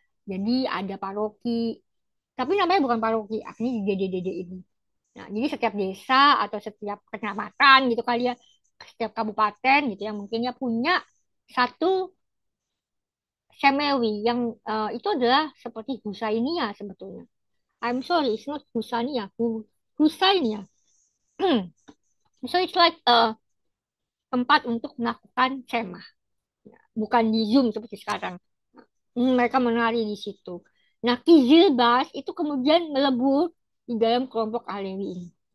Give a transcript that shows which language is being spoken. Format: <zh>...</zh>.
<id>Jadi ada paroki, tapi namanya bukan paroki, akhirnya di DD ini. Nah, jadi setiap desa atau setiap kecamatan gitu kali ya, setiap kabupaten gitu ya, mungkin ya punya satu Semewi yang itu adalah seperti Husainia sebetulnya.</id> <en>I'm sorry, it's not Husania, Husainia. So it's like</en> <id>tempat untuk melakukan sema, bukan di Zoom seperti sekarang. Mereka menari di situ. Nah, Kizilbas itu kemudian melebur di dalam kelompok Alewi ini.</id>